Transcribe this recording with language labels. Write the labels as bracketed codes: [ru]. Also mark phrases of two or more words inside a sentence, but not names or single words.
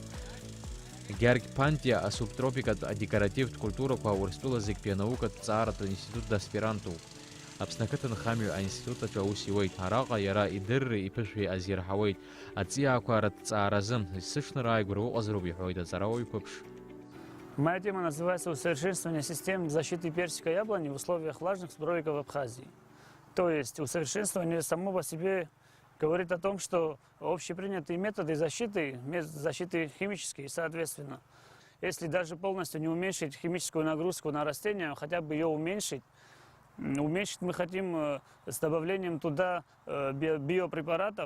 [ab] Георги Пантиа асубтропикатә адекоративтә культурақәа Урыстәыла зегьтәи анаукатә ҵааратә институт даспирантуп. Аԥсны ақыҭанхамҩа аинститут аҿы аус иуеит. Араҟа иара идырреи иԥышәеи азирҳауеит. Аҵиаақәа рыҭҵааразы зсыҽныра ааигәара уҟазароуп иҳәоит аҵарауаҩ Ԥыԥш. [ru] Моя тема называется «Усовершенствование систем защиты персика яблони в условиях влажных сброек в Абхазии». То есть усовершенствование само по себе говорит о том, что общепринятые методы защиты химические, соответственно, если даже полностью не уменьшить химическую нагрузку на растения, хотя бы ее уменьшить мы хотим с добавлением туда биопрепаратов.